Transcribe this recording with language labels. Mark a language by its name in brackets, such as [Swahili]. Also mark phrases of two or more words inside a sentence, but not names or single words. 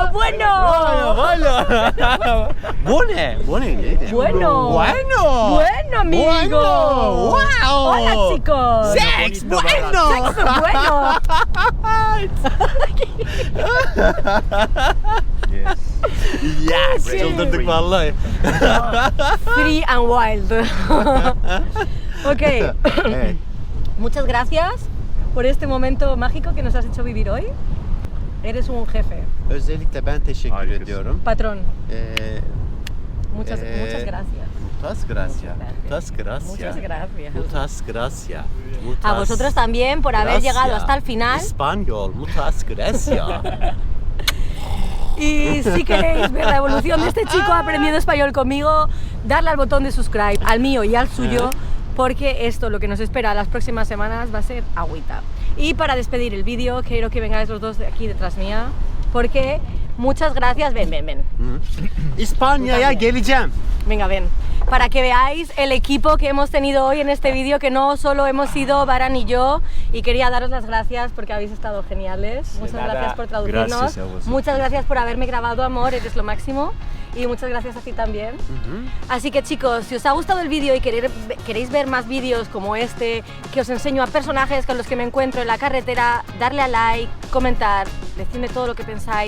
[Spanish] Bueno. [Turkish] Bu ne neydi? [Spanish] Bueno, amigo. Wow. Hola, chicos. Sex, bueno. Sexo bueno. [English] Yes. Yes, [Spanish] Sí. [Turkish] çıldırdık vallahi. [English] Free and wild. Ok. [Turkish] Evet. [Spanish] Muchas gracias por este momento mágico que nos has hecho vivir hoy. Eres un jefe. [Turkish] Özellikle ben teşekkür Harikasın. ediyorum. [Spanish] Patrón. Muchas Muchas gracias. gracias. Muchas gracias. Muchas A vosotros también por haber llegado hasta el final. Español, muchas gracias. Y si queréis ver la evolución de este chico aprendiendo español conmigo, darle al botón de subscribe, al mío y al suyo, porque esto, lo que nos espera las próximas semanas, va a ser agüita. Y para despedir el vídeo, quiero que vengáis los dos de aquí detrás mía, porque muchas gracias. Ven. [Turkish] İspanya'ya geleceğim. [Spanish] Venga, ven. Para que veáis el equipo que hemos tenido hoy en este vídeo, que no solo hemos sido Baran y yo, y quería daros las gracias porque habéis estado geniales. Muchas nada. gracias por traducirnos. Gracias a vosotros. Muchas gracias por haberme grabado, amor, eres lo máximo. Y muchas gracias a ti también. Así que chicos, si os ha gustado el vídeo y queréis ver más vídeos como este, que os enseño a personajes con los que me encuentro en la carretera, darle a like, comentar, decidme todo lo que pensáis.